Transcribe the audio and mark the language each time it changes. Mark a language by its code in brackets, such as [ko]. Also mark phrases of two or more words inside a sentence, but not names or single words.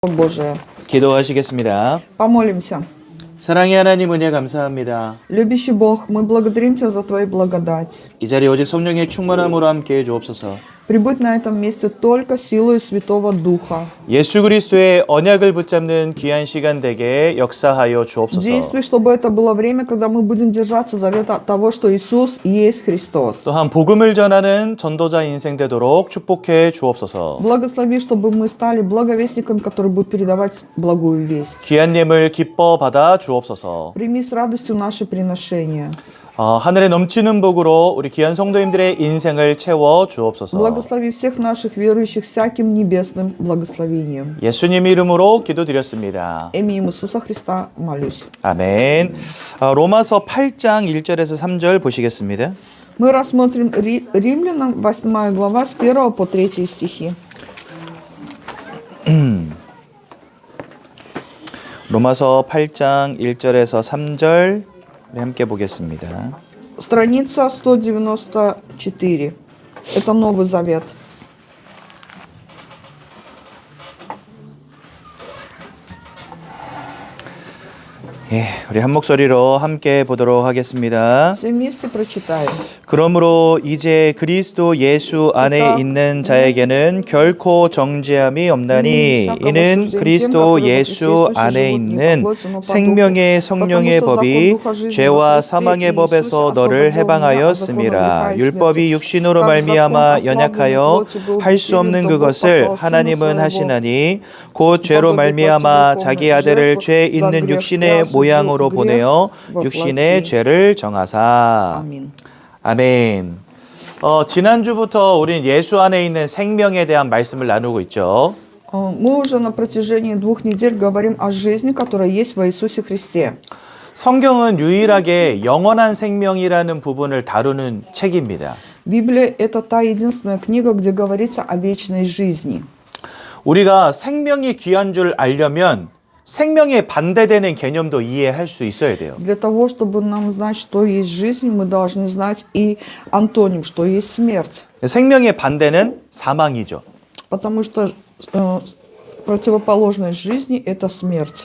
[ru] Божие. [ko] 기도하시겠습니다. [ru] Помолимся. [ko] 사랑의 하나님 은혜 감사합니다. [ru] Любящий Бог, мы благодарим Тебя за Твою благодать. [ko] 이 자리에 오직 성령의 충만함으로 함께해 주옵소서. [ru] Прибудь на этом месте только силой Святого Духа. [ko] 예수 그리스도의 언약을 붙잡는 귀한 시간 되게 역사하여 주옵소서. [ru] Действуй, чтобы это было время, когда мы будем держаться завета того, что Иисус есть Христос. [ko] 또한 복음을 전하는 전도자 인생 되도록 축복해 주옵소서. [ru] Благослови, чтобы мы стали благовестниками, которые будут передавать благую весть. [ko] 귀한 예물 기뻐 받아 주옵소서. [ru] Прими с радостью наши приношения. [ko] 하늘에 넘치는 복으로 우리 귀한 성도님들의 인생을 채워 주옵소서. [ru] Благослови всех наших верующих всяким небесным благословением. [ko] 예수님 이름으로 기도드렸습니다. [ru] Имя Иисуса Христа молюсь. [ko] 아멘. 로마서 8장 1절에서 3절 보시겠습니다. [ru] Мы рассмотрим Римлянам 8 глава с 1 по 3 стихи. [ko] 로마서 8장 1절에서 3절 함께 보겠습니다. [ru] Страница 194. Это Новый Завет. [ko] 예, 우리 한 목소리로 함께 보도록 하겠습니다. [ru] Все вместе прочитаем. [ko] 그러므로 이제 그리스도 예수 안에 있는 자에게는 결코 정죄함이 없나니 이는 그리스도 예수 안에 있는 생명의 성령의 법이 죄와 사망의 법에서 너를 해방하였음이라. 율법이 육신으로 말미암아 연약하여 할 수 없는 그것을 하나님은 하시나니 곧 죄로 말미암아 자기 아들을 죄 있는 육신의 모양으로 보내어 육신의 죄를 정하사. 아멘. 지난주부터 우리는 예수 안에 있는 생명에 대한 말씀을 나누고 있죠. [ru] Мы уже на протяжении 2 недель говорим о жизни, которая есть во Иисусе Христе. [ko] 성경은 유일하게 영원한 생명이라는 부분을 다루는 책입니다. [ru] Библия – это та единственная книга, где говорится о вечной жизни. [ko] 우리가 생명이 귀한 줄 알려면 생명에 반대되는 개념도 이해할 수 있어야 돼요. [ru] Для того, чтобы нам знать, что есть жизнь, мы должны знать и антоним, что есть смерть. [ko] 생명의 반대는 사망이죠. [ru] Потому что противоположность жизни – это смерть.